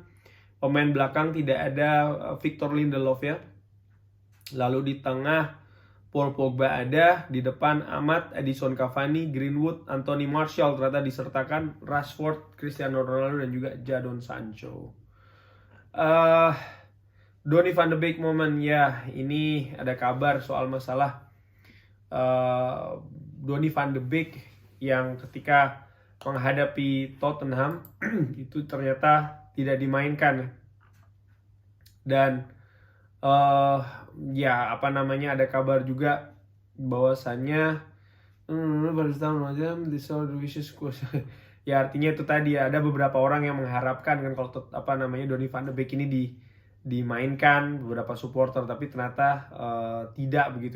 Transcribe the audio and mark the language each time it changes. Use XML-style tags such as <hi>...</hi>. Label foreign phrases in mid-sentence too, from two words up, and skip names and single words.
<id>Pemain belakang tidak ada Victor Lindelof ya. Lalu di tengah Paul Pogba ada, di depan Ahmad, Edison Cavani, Greenwood, Anthony Martial ternyata disertakan, Rashford, Cristiano Ronaldo dan juga Jadon Sancho. Donny van de Beek moment ya, ini ada kabar soal masalah Donny van de Beek yang ketika menghadapi Tottenham itu ternyata tidak dimainkan. Dan ada kabar juga bahwasannya ya, artinya itu tadi ya, ada beberapa orang yang mengharapkan kan kalau Donny van de Beek ini dimainkan, beberapa supporter, tapi ternyata tidak begitu.</id>